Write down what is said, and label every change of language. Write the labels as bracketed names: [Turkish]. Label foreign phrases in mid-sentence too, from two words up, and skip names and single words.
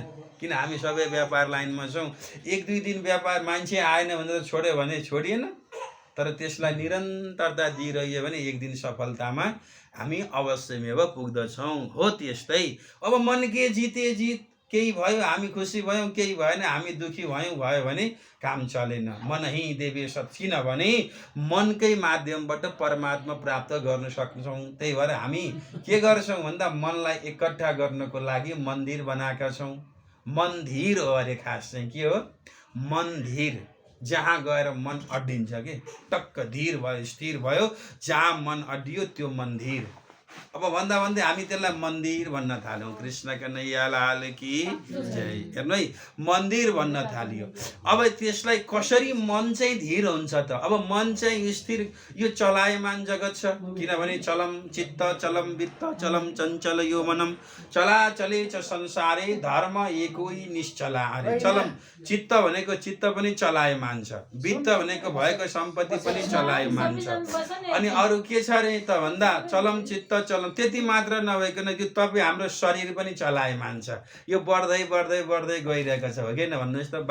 [Nepali] किन हामी सबै व्यापार लाइनमा छौँ। 1-2 दिन व्यापार मान्छे आएन भनेर छोड्यो भने छोडिएन, तर त्यसलाई निरन्तरता दिइरह्यो भने एक दिन सफलतामा हामी अवश्यमेव पुग्दछौँ। हो त्यस्तै अब मन के जिते जित, केही भयो हामी खुसी भयौँ, केही भएन हामी दुखी भयो भने काम चलेन। मन ही देवे सत्, किनभने मनकै माध्यमबाट परमात्मा प्राप्त गर्न सक्छौँ। त्यही भएर हामी के गर्छौँ भन्दा मनलाई एकट्ठा गर्नको लागि मन्दिर बनाएका छौँ। मन्दिर हो अरे, खास चाहिँ के हो, मन्दिर, जहाँ गएर मन अड्डिन्छ के, टक्क धीर भयो, स्थिर भयो, जहाँ मन अड्डियो त्यो मन्दिर। अब भन्दा भन्दै हामी त्यसलाई मन्दिर भन्न थाल्यौँ। [Hindi] कृष्ण कन्हैया लाल की जय। [Nepali] हेर्नु है, मन्दिर भन्न थालियो। अब त्यसलाई कसरी मन चाहिँ धीर हुन्छ त? अब मन चाहिँ स्थिर, यो चलायमान जगत छ, किनभने [Sanskrit] चलम चित्त चलम वित्त चलम चञ्चल यो मनम, चलाचले च संसारे धर्म एकै निश्चला। [Nepali] अरे [Sanskrit] चलम चित्त [Nepali] भनेको चित्त पनि चलायमान छ, वित्त भनेको भएको सम्पत्ति पनि चलायमान छ, अनि अरू के छ रे त भन्दा [Sanskrit] चलम चित्त चलम। [Nepali] त्यति मात्र नभइकन त्यो तपाईँ हाम्रो शरीर पनि चलायमान छ, यो बढ्दै बढ्दै बढ्दै गइरहेको छ, हो कि भन्नुहोस् त।